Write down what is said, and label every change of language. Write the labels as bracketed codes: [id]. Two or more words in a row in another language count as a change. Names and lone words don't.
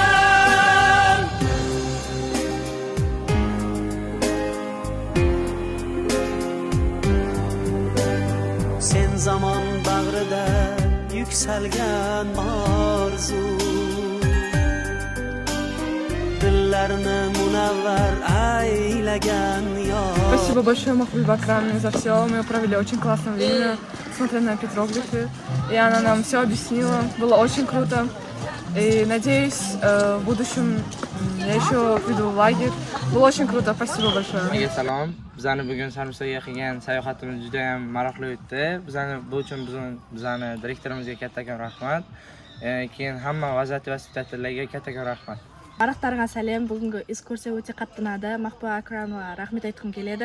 [uz] Sen zamon bag'rida yuksalgan orzu, dillarni munavvar aylagan yor. [ru] Спасибо большое, Махбуб Акрамовне, за все. Мы провели очень классное время, смотря на петроглифы. И она нам все объяснила. Было очень круто. И надеюсь, в будущем я еще приду в лагерь. Было очень круто. Спасибо большое. [uz] Salom. Bizani bugun Sarmusaga qilgan sayohatimiz juda ham maroqli o'tdi. Bu uchun bizani direktorimizga kattakon rahmat. Keyin hamma vaziyat va spetatorlarga kattakon rahmat. Bariqlarga salom. Bugungi ekskursiya o'ta qattiq unadi. Mahbuba Akramovga rahmat aytgim keladi.